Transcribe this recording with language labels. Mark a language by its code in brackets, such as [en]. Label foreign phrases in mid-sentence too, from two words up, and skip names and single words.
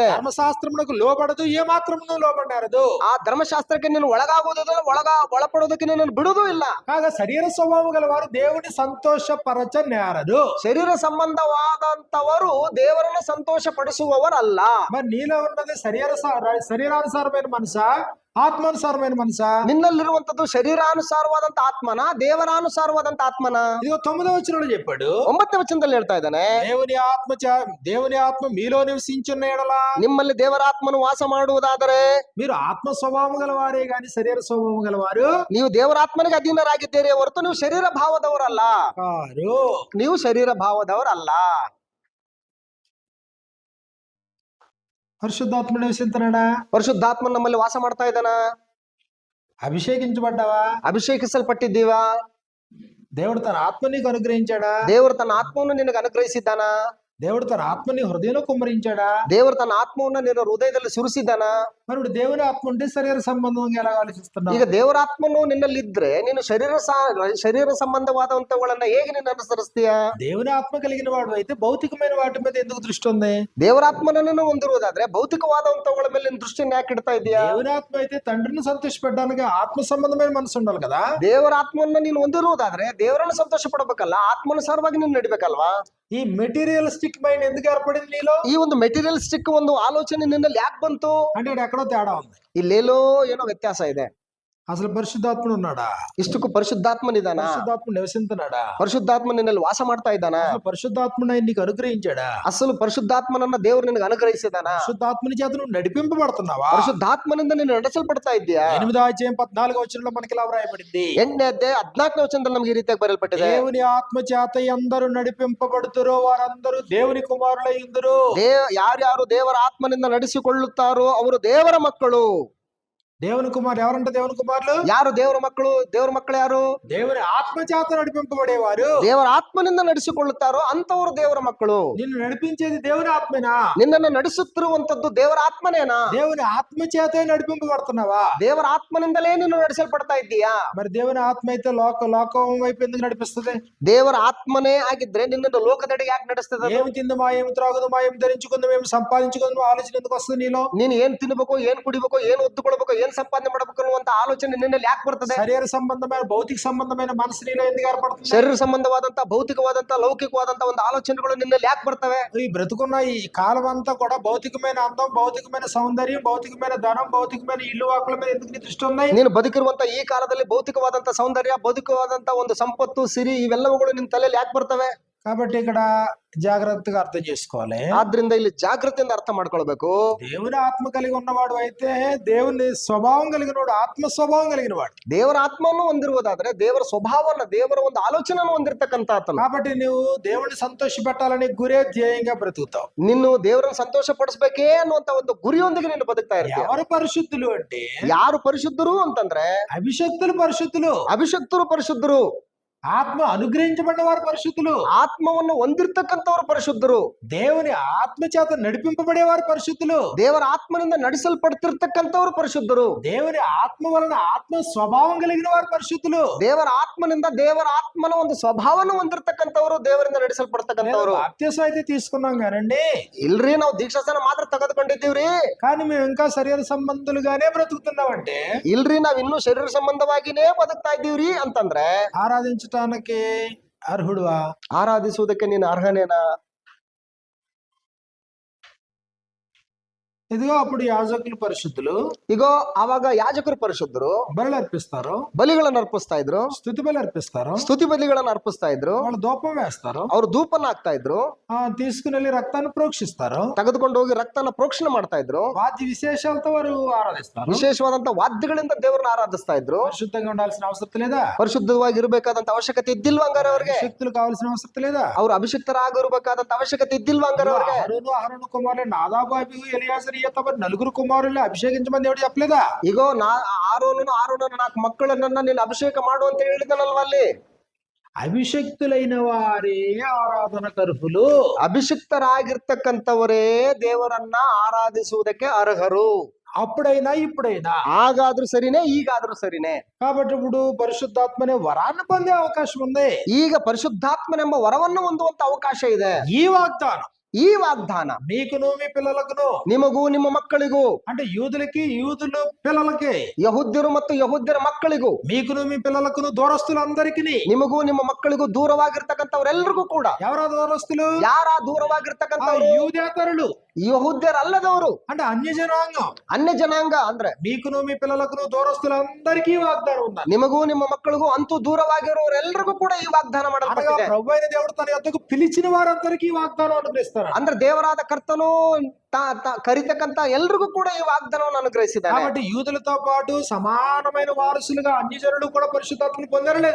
[te] ధర్మశాస్త్రమునకు లోబడదు, ఏ మాత్రమును లోబడారదు. [kn] ಆ ಧರ್ಮಶಾಸ್ತ್ರಕ್ಕೆ ನೀನು ಒಳಗಾಗುವುದಿಲ್ಲ, ಒಳಪಡೋದಕ್ಕೆ ನೀನು ಬಿಡುವುದೂ ಇಲ್ಲ. [te] కాగా శరీర స్వభావం గలవారు దేవుని సంతోషపరచనేరదు. [kn] ಶರೀರ ಸಂಬಂಧವಾದಂತವರು ದೇವರನ್ನು ಸಂತೋಷ ಪಡಿಸುವವರಲ್ಲ. [te] మరి నీలో ఉన్నది శరీరానుసారమైన మనసా, ఆత్మానుసారమైన మనసా? [kn] ನಿನ್ನಲ್ಲಿರುವಂತದ್ದು ಶರೀರಾನುಸಾರವಾದಂತ ಆತ್ಮನ, ದೇವರಾನುಸಾರವಾದಂತ ಆತ್ಮನ? [te] ఇదిగో 9వ వచనంలో చెప్పాడు. [kn] 9ನೇ ವಚನದಲ್ಲಿ ಹೇಳ್ತಾ ಇದ್ದಾನೆ. [te] దేవుని ఆత్మ మీలో నివసించున్న ఎడల, [kn] ನಿಮ್ಮಲ್ಲಿ ದೇವರಾತ್ಮನು ವಾಸ ಮಾಡುವುದಾದರೆ [te] మీరు ఆత్మ స్వభావం గలవారే గాని శరీర స్వభావం గలవారు [kn] ನೀವು ದೇವರಾತ್ಮನಿಗೆ ಅಧೀನರಾಗಿದ್ದೀರಿ ಹೊರತು ನೀವು ಶರೀರ ಭಾವದವರಲ್ಲ. [te] కారు. [kn] ನೀವು ಶರೀರ ಭಾವದವರಲ್ಲ. [te] పరిశుద్ధాత్ముడు నివసించున్నాడా? [kn] ಪರಿಶುದ್ಧಾತ್ಮ ನಮ್ಮಲ್ಲಿ ವಾಸ ಮಾಡ್ತಾ ಇದ್ದಾನ? [te] అభిషేకించబడ్డావా? [kn] ಅಭಿಷೇಕಿಸಲ್ಪಟ್ಟಿದ್ದೀವಾ? [te] దేవుడు తన ఆత్మ నీకు అనుగ్రహించాడా? [kn] ದೇವರು ತನ್ನ ಆತ್ಮವನ್ನು ನಿನಗೆ ಅನುಗ್ರಹಿಸಿದ್ದಾನ? [te] దేవుడు తన ఆత్మని హృదయంలో కుమ్మరించాడా? [kn] ದೇವರು ತನ್ನ ಆತ್ಮವನ್ನು ನಿನ್ನ ಹೃದಯದಲ್ಲಿ ಸುರಿಸಿದ್ದಾನ? [te] మరి ఇప్పుడు దేవుని ఆత్మ ఉంటే శరీర సంబంధంగా ఎలా ఆలోచిస్తున్నావు? [kn] ಈಗ ದೇವರಾತ್ಮನು ನಿನ್ನಲ್ಲಿದ್ರೆ ನೀನು ಶರೀರ ಸಂಬಂಧವಾದಂತವುಗಳನ್ನ ಹೇಗೆ ನೀನು ಅನುಸರಿಸ್ತೀಯ? [te] దేవుని ఆత్మ కలిగిన వాడు అయితే భౌతికమైన వాటి మీద ఎందుకు దృష్టి ఉంది? [kn] ದೇವರಾತ್ಮನನ್ನು ಹೊಂದಿರುವುದಾದ್ರೆ ಭೌತಿಕವಾದಂತವುಗಳ ಮೇಲೆ ನಿನ್ನ ದೃಷ್ಟಿಯನ್ನು ಯಾಕೆ ಇಡ್ತಾ ಇದೀಯಾ? [te] దేవుని ఆత్మ అయితే తండ్రిని సంతోషపెట్టడానికి ఆత్మ సంబంధమైన మనసు ఉండాలి కదా. [kn] ದೇವರಾತ್ಮನ್ನ ನೀನು ಹೊಂದಿರುವುದಾದ್ರೆ ದೇವರನ್ನು ಸಂತೋಷ ಪಡಬೇಕಲ್ಲ, ಆತ್ಮನುಸಾರವಾಗಿ ನೀನು ನಡಿಬೇಕಲ್ವಾ? [te] ఈ [en] materialistic mind [te] ఎందుకు ఏర్పడింది నీలో? [kn] ಈ ಒಂದು ಮೆಟೀರಿಯಲಿಸ್ಟಿಕ್ ಒಂದು ಆಲೋಚನೆ ನಿನ್ನಲ್ಲಿ ಯಾಕೆ ಬಂತು? [te] అంటే ఇక్కడ ఎక్కడో తేడా ఉంది. [kn] ಇಲ್ಲೇಲೋ ಏನೋ ವ್ಯತ್ಯಾಸ ಇದೆ. [te] అసలు పరిశుద్ధాత్ముడు ఉన్నాడా? [kn] ಇಷ್ಟಕ್ಕೂ ಪರಿಶುದ್ಧಾತ್ಮನಿದಾನ? [te] పరిశుద్ధాత్ముడు నివసించున్నాడా? [kn] ಪರಿಶುದ್ಧಾತ್ಮ ನಿನ್ನಲ್ಲಿ ವಾಸ ಮಾಡ್ತಾ ಇದ್ದಾನ? [te] పరిశుద్ధాత్ముడు ఆయన నీకు అనుగ్రహించాడా? [kn] ಅಸಲು ಪರಿಶುದ್ಧಾತ್ಮನನ್ನ ದೇವರು ನಿನಗೆ ಅನುಗ್ರಹಿಸಿದಾನ? [te] పరిశుద్ధాత్ముని చేత నువ్వు నడిపింపబడుతున్నావా? [kn] ಪರಿಶುದ್ಧಾತ್ಮನಿಂದ ನೀನು ನಡೆಸಲ್ಪಡ್ತಾ ಇದ್ದೀಯಾ? [te] 8వ అధ్యాయం 14వ వచనంలో మనకి ఇలా వ్రాయబడింది. [kn] 8ನೇ ಅಧ್ಯಾಯ 14ನೇ ವಚನದಲ್ಲಿ ನಮಗೆ ಈ ರೀತಿಯಾಗಿ ಬರೆಯಲ್ಪಟ್ಟಿದೆ. [te] దేవుని ఆత్మ చేత ఎందరూ నడిపింపబడుతురో వారందరూ దేవుని కుమారులై ఉందురు. [kn] ಯಾರ್ಯಾರು ದೇವರ ಆತ್ಮನಿಂದ ನಡೆಸಿಕೊಳ್ಳುತ್ತಾರೋ ಅವರು ದೇವರ ಮಕ್ಕಳು. [te] దేవుని కుమారులు ఎవరంటే దేవుని కుమారులు [kn] ಯಾರು ದೇವರ ಮಕ್ಕಳು? ದೇವರ ಮಕ್ಕಳು ಯಾರು? [te] దేవుని ఆత్మ చేత నడిపింపబడేవారు. [kn] ದೇವರ ಆತ್ಮನಿಂದ ನಡೆಸಿಕೊಳ್ಳುತ್ತಾರೋ ಅಂತವರು ದೇವರ ಮಕ್ಕಳು. [te] నిన్ను నడిపించేది దేవుని ఆత్మేనా? [kn] ನಿನ್ನನ್ನು ನಡೆಸುತ್ತಿರುವಂತದ್ದು ದೇವರ ಆತ್ಮನೇನಾ? [te] దేవుని ఆత్మ చేతే నడిపింపబడుతున్నావా? [kn] ದೇವರ ಆತ್ಮನಿಂದಲೇ ನೀನು ನಡೆಸಲ್ಪಡ್ತಾ ಇದ್ದೀಯಾ? [te] మరి దేవుని ఆత్మ అయితే లోకం వైపు ఎందుకు నడిపిస్తుంది? [kn] ದೇವರ ಆತ್ಮನೇ ಆಗಿದ್ರೆ ನಿನ್ನನ್ನು ಲೋಕದೆಡೆಗೆ ಯಾಕೆ ನಡೆಸ್ತದೆ? [te] ఏమి తిందుమా, ఏమి త్రాగుదుమా, ఏమి ధరించుకుందాం, ఏమి సంపాదించుకుందాం ఆలోచన ఎందుకు వస్తుంది నీలో? [kn] ನೀನು ಏನ್ ತಿನ್ಬೇಕು, ಏನ್ ಕುಡಿಬೇಕು, ಏನ್ ಒದ್ದುಕೊಳ್ಬೇಕು, ಏನ್ ಸಂಪಾದನೆ ಮಾಡಬೇಕು ಅನ್ನುವಂತ ಆಲೋಚನೆ ನಿನ್ನಲ್ಲಿ ಯಾಕೆ ಬರ್ತದೆ? [te] శరీర సంబంధమైన భౌతిక సంబంధమైన మనసు నీలో ఎందుకు ఏర్పడుతుంది? [kn] ಶರೀರ ಸಂಬಂಧವಾದಂತ ಭೌತಿಕವಾದಂತ ಲೌಕಿಕವಾದಂತ ಒಂದು ಆಲೋಚನೆಗಳು ನಿನ್ನಲ್ಲಿ ಯಾಕೆ ಬರ್ತವೆ? [te] ఈ బ్రతుకున్న ఈ కాలం అంతా కూడా భౌతికమైన అందం, భౌతికమైన సౌందర్యం, భౌతికమైన ధనం, భౌతికమైన ఇల్లు వాకుల మీద ఎందుకు నీ దృష్టి ఉన్నాయి? [kn] ನೀನು ಬದುಕಿರುವಂತ ಈ ಕಾಲದಲ್ಲಿ ಭೌತಿಕವಾದಂತ ಸೌಂದರ್ಯ, ಭೌತಿಕವಾದಂತ ಒಂದು ಸಂಪತ್ತು, ಸಿರಿ ಇವೆಲ್ಲವುಗಳು ನಿನ್ನ ತಲೆಯಲ್ಲಿ ಯಾಕೆ ಬರ್ತವೆ? [te] కాబట్టి ఇక్కడ జాగ్రత్తగా అర్థం చేసుకోవాలి. [kn] ಆದ್ರಿಂದ ಇಲ್ಲಿ ಜಾಗೃತಿಯಿಂದ ಅರ್ಥ ಮಾಡ್ಕೊಳ್ಬೇಕು. [te] దేవుని ఆత్మ కలిగి ఉన్నవాడు అయితే దేవుని స్వభావం కలిగిన వాడు, ఆత్మ స్వభావం కలిగిన వాడు. [kn] ದೇವರ ಆತ್ಮವನ್ನು ಹೊಂದಿರುವುದಾದ್ರೆ ದೇವರ ಸ್ವಭಾವವನ್ನು, ದೇವರ ಒಂದು ಆಲೋಚನೆಯನ್ನು ಹೊಂದಿರತಕ್ಕಂತ ಆತನು. [te] కాబట్టి నువ్వు దేవుని సంతోష పెట్టాలని గురే ధ్యేయంగా బ్రతుకుతావు. [kn] ನಿನ್ನು ದೇವರನ್ನು ಸಂತೋಷ ಪಡಿಸ್ಬೇಕೇ ಅನ್ನುವಂತ ಒಂದು ಗುರಿಯೊಂದಿಗೆ ನೀನು ಬದುಕ್ತಾ ಇರ್ತೀಯ. [te] ఎవరు పరిశుద్ధులు అంటే [kn] ಯಾರು ಪರಿಶುದ್ಧರು ಅಂತಂದ್ರೆ [te] అభిషక్తులు పరిశుద్ధులు, [kn] ಅಭಿಷಕ್ತರು ಪರಿಶುದ್ಧರು, [te] ఆత్మ అనుగ్రహించబడిన వారు పరిశుద్ధులు, [kn] ಆತ್ಮವನ್ನು ಹೊಂದಿರತಕ್ಕಂಥವ್ರು ಪರಿಶುದ್ಧರು, [te] దేవుని ఆత్మ చేత నడిపింపబడేవారు పరిశుద్ధులు, [kn] ದೇವರ ಆತ್ಮನಿಂದ ನಡೆಸಲ್ಪಡ್ತಿರ್ತಕ್ಕಂಥವ್ರು ಪರಿಶುದ್ಧರು, [te] దేవుని ఆత్మ వలన ఆత్మ స్వభావం కలిగిన వారు పరిశుద్ధులు. [kn] ದೇವರ ಆತ್ಮನಿಂದ ದೇವರ ಆತ್ಮನ ಒಂದು ಸ್ವಭಾವವನ್ನು ಹೊಂದಿರತಕ್ಕಂಥವ್ರು, ದೇವರಿಂದ ನಡೆಸಲ್ಪಡ್ತಕ್ಕಂಥವ್ರು. [te] బాప్తిసం అయితే తీసుకున్నాం కానండి, [kn] ಇಲ್ರಿ ನಾವು ದೀಕ್ಷಾಸ್ನಾನ ಮಾತ್ರ ತೆಗೆದುಕೊಂಡಿದ್ದೀವ್ರಿ, [te] కానీ మేము ఇంకా శరీర సంబంధులుగానే బ్రతుకుతున్నామంటే, [kn] ಇಲ್ರಿ ನಾವ್ ಇನ್ನೂ ಶರೀರ ಸಂಬಂಧವಾಗಿನೇ ಬದುಕ್ತಾ ಇದ್ದೀವ್ರಿ ಅಂತಂದ್ರೆ [te] ఆరాధించటానికి అర్హుడువా? [kn] ಆರಾಧಿಸುವುದಕ್ಕೆ ನೀನು ಅರ್ಹನೇನಾ? [te] ఇదిగో అప్పుడు యాజకులు పరిశుద్ధులు, [kn] ಇಗೋ ಆವಾಗ ಯಾಜಕರು ಪರಿಶುದ್ಧರು, [te] బలులు అర్పిస్తారు, [kn] ಬಲಿಗಳನ್ನು ಅರ್ಪಿಸ್ತಾ ಇದ್ರು, [te] స్తుతి బలి అర్పిస్తారు, [kn] ಸ್ತುತಿ ಬಲಿಗಳನ್ನು ಅರ್ಪಿಸ್ತಾ ಇದ್ರು, [te] వాళ్ళు ధూపం వేస్తారు, [kn] ಅವರು ಧೂಪನ್ನ ಹಾಕ್ತಾ ಇದ್ರು, [te] తీసుకుని వెళ్ళి రక్తాన్ని ప్రోక్షిస్తారు, [kn] ತೆಗೆದುಕೊಂಡು ಹೋಗಿ ರಕ್ತನ ಪ್ರೋಕ್ಷಣೆ ಮಾಡ್ತಾ ಇದ್ರು, [te] వాద్య విశేషాలతో వారు ఆరాధిస్తారు. [kn] ವಿಶೇಷವಾದಂತ ವಾದ್ಯಗಳಿಂದ ದೇವರನ್ನ ಆರಾಧಿಸ್ತಾ ಇದ್ರು. [te] పరిశుద్ధంగా ఉండాల్సిన అవసరం లేదా? [kn] ಪರಿಶುದ್ಧವಾಗಿ ಇರಬೇಕಾದಂತ ಅವಶ್ಯಕತೆ ಇದ್ದಿಲ್ವಾ ಹಂಗಾರೆ ಅವ್ರಿಗೆ? [te] శక్తులు కావాల్సిన అవసరం లేదా? [kn] ಅವ್ರು ಅಭಿಷಿಕ್ತರಾಗಿರ್ಬೇಕಾದಂತ ಅವಶ್ಯಕತೆ ಇದ್ದಿಲ್ವಾ ಹಂಗಾರೆ ಅವ್ರಿಗೆ? [te] అహరోను కుమారులు నాదాబు అబీహు ఎలియాజరు ఈతామారు నలుగురు కుమారుల్ని అభిషేకించమని దేవుడు చెప్పలేదా? [kn] ಈಗ ಆರೋನನ 4 ಮಕ್ಕಳನ್ನ ನೀನು ಅಭಿಷೇಕ ಮಾಡು ಅಂತ ಹೇಳಿದನಲ್ವಾ ಅಲ್ಲಿ? [te] అభిషక్తులైన వారే ఆరాధనకర్హులు. [kn] ಅಭಿಷಿಕ್ತರಾಗಿರ್ತಕ್ಕಂಥವರೇ ದೇವರನ್ನ ಆರಾಧಿಸುವುದಕ್ಕೆ ಅರ್ಹರು. [te] అప్పుడైనా ఇప్పుడైనా, [kn] ಆಗಾದ್ರೂ ಸರಿನೇ, ಈಗಾದ್ರೂ ಸರಿನೇ. [te] కాబట్టి ఇప్పుడు పరిశుద్ధాత్మనే వరాన్ని పొందే అవకాశం ఉంది. [kn] ಈಗ ಪರಿಶುದ್ಧಾತ್ಮನೆಂಬ ವರವನ್ನು ಹೊಂದುವಂತ ಅವಕಾಶ ಇದೆ. [te] ఈ వాగ్దానం [kn] ಈ ವಾಗ್ದಾನ [te] మీకును మీ పిల్లలకును, [kn] ನಿಮಗೂ ನಿಮ್ಮ ಮಕ್ಕಳಿಗೂ, [te] అంటే యూదులకి యూదుల పిల్లలకి, [kn] ಯಹೂದ್ಯರು ಮತ್ತು ಯಹೂದ್ಯರ ಮಕ್ಕಳಿಗೂ, [te] మీకును మీ పిల్లలకును, దూరస్తులందరికీ. [kn] ನಿಮಗೂ ನಿಮ್ಮ ಮಕ್ಕಳಿಗೂ ದೂರವಾಗಿರ್ತಕ್ಕಂಥವ್ರೆಲ್ರಿಗೂ ಕೂಡ. [te] ఎవరా దూరస్తులు? [kn] ಯಾರ ದೂರವಾಗಿರ್ತಕ್ಕಂಥವ್ರು? [te] యూదేతరులు, [kn] ಯಹೂದ್ಯರಲ್ಲದವರು, [te] అంటే అన్య జనాంగం. [kn] ಅನ್ಯ ಜನಾಂಗ ಅಂದ್ರೆ [te] మీకును మీ పిల్లలకును, దూరస్తులందరికీ వాగ్దానం ఉందని. [kn] ನಿಮಗೂ ನಿಮ್ಮ ಮಕ್ಕಳಿಗೂ ಅಂತೂ ದೂರವಾಗಿರೋರೆಲ್ಲರಿಗೂ ಕೂಡ ಈ ವಾಗ್ದಾನ [te] అనగా [kn] ಮಾಡಲ್ಪಟ್ಟಿದೆ. [te] ప్రభు అయిన దేవుడు తన యొద్దకు పిలిచిన వారందరికీ వాగ్దానం అనుగ్రహిస్తాడు. [kn] ಅಂದ್ರೆ ದೇವರಾದ ಕರ್ತನು ಕರಿತಕ್ಕಂತ ಎಲ್ರಿಗೂ ಕೂಡ ಈ ವಾಗ್ದಾನವನ್ನು ಅನುಗ್ರಹಿಸಿದ್ದಾನೆ. [te] కాబట్టి యూదులతో పాటు సమానమైన వారసులుగా అన్య జనులు కూడా పరిశుద్ధాత్మను పొందారు లేదా?